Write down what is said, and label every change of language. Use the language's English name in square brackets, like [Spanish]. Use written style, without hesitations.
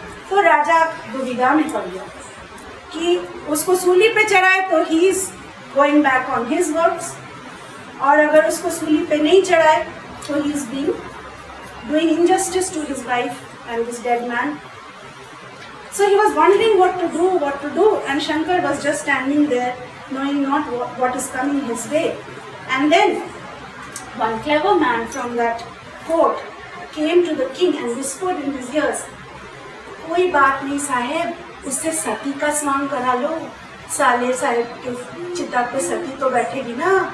[Hindi] तो राजा दुविधा में पड़ गया कि उसको सूली पे चढ़ाए तो [English] he is going back on his words, [Hindi] और अगर उसको सूली पे नहीं चढ़ाए तो [English] He is being doing injustice to his wife and this dead man. So he was wondering what to do, and Shankar was just standing there, knowing not what is coming his way. And then one clever man from that court came to the king and whispered in his ears, [Hindi] कोई बात नहीं साहेब, उससे सती का स्वांग करा लो, साले साहेब के चिता पे सती तो बैठेगी ना।